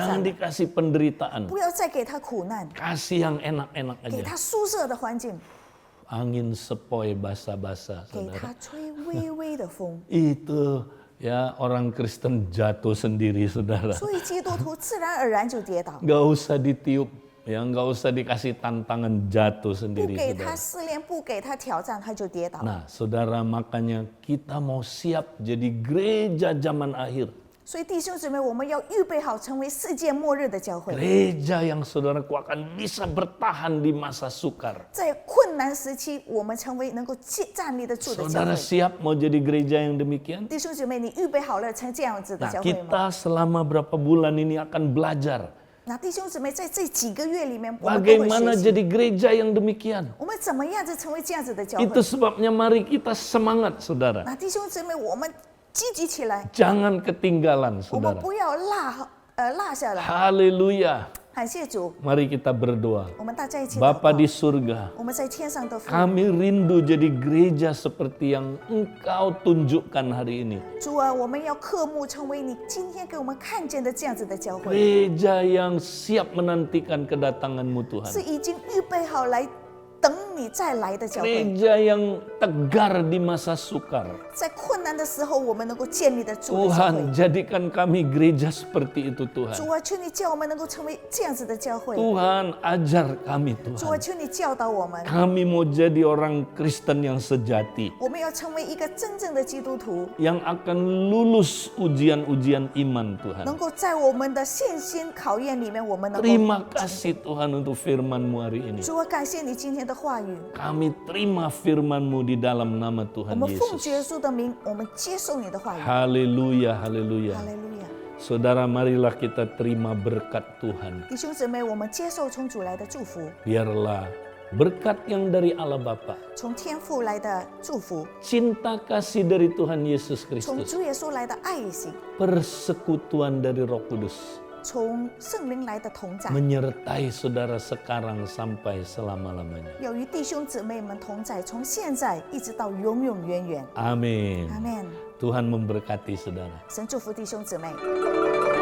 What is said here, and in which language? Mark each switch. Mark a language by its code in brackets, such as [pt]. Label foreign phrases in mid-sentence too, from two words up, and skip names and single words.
[id] jangan [zh] 战了， [id] dikasih penderitaan, [zh] 不要再给他苦难， [id] kasih yang enak-enak [zh] 给 [id] aja. [zh] 他舒适的环境， [id] Angin sepoi basah-basah, [zh] 给 [id] saudara. [zh] 他吹微微的风。” [id] Itu ya orang Kristen jatuh sendiri, saudara. [zh] 所以基督徒自然而然就跌倒， [id] Gak usah ditiup, ya nggak usah dikasih tantangan, jatuh [zh] 不 [id] sendiri, [zh] 给他 [id] saudara. [zh] 试炼，不给他挑战，他就跌倒。 [id] Nah, saudara, makanya kita mau siap jadi gereja zaman akhir. [zh] 所以弟兄姊妹，我们要预备好成为世界末日的教会， [id] Gereja yang saudaraku akan bisa bertahan di masa sukar. [zh] 在困难时期，我们成为能够站立得住的教 [id] Saudara [zh] 会。 [id] siap mau jadi gereja yang demikian? [zh] 弟兄姊妹，你预备好了成这样子的 [id] Nah, [zh] 教会吗？ [id] kita selama berapa bulan ini akan belajar [zh] 那弟兄姊妹，在这几个月里面，我们都会 [id] bagaimana [zh] 学习， [id] jadi gereja yang demikian. [zh] 我们怎么样子成为这样子的教 [id] Itu [zh] 会？ [id] sebabnya mari kita semangat, saudara. [zh] 那弟兄姊妹，我们积极起来， [id] Jangan ketinggalan, [zh] 我们 [id] saudara. [zh] 不要落下来。 [id] Haleluya. [zh] 感谢主， [id] Mari kita berdoa. [zh] 我们大家一起祷 [id] Bapa [zh] 告 [id] di surga, [zh] 我们在天上的父， [id] kami rindu jadi gereja seperti yang Engkau tunjukkan hari ini. [zh] 主啊，我们要渴慕成为你今天给我们看见的这样子的教会， [id] Gereja yang siap menantikan kedatangan-Mu, [zh] 是 [id] Tuhan. [zh] 已经预备好来等你再来的教会。 [id] Gereja yang tegar di masa sukar. [zh] 在困难的时候，我们能够建立得住的教 [id] Tuhan, [zh] 会。 [id] jadikan kami gereja seperti itu, [zh] 主 [id] Tuhan. [zh] 啊，求你叫我们能够成为这样子的教会。 [id] Tuhan, ajar kami, [zh] 主啊， [id] Tuhan. [zh] 求你教导我们， [id] Kami mau jadi orang Kristen yang sejati, [zh] 我们要成为一个真正的基督徒， [id] yang akan lulus ujian-ujian iman, Tuhan. [zh] 能够在我们的信心考验里面，我们能够。 [id] Terima kasih, Tuhan, untuk firman-Mu hari ini. [zh] 主啊，感谢你今天的话语， [id] Kami terima firman-Mu di dalam nama [zh] 我 [id] Tuhan [zh] 们奉主耶 [id] Yesus. [zh] 稣的名，我们接受你的话语。 [id] Haleluya, haleluya. [zh] 哈利路亚， [id] Saudara, marilah kita terima berkat Tuhan. [zh] 弟兄姊妹，我们接受从主来的祝福， [id] Biarlah berkat yang dari Allah Bapa, [zh] 从天父来的祝福， [id] cinta kasih dari Tuhan Yesus [zh] 从 [id] Kristus, [zh] 主耶稣来的爱心， [id] persekutuan dari Roh Kudus, [zh] 从圣灵来的同在， [id] menyertai saudara sekarang sampai selama-lamanya. [zh] 要与弟兄姊妹们同在，从现在一直到永永远远。 [id] Amin. [zh] 阿门。 [id] Tuhan memberkati saudara. [zh] 神祝福弟兄姊妹。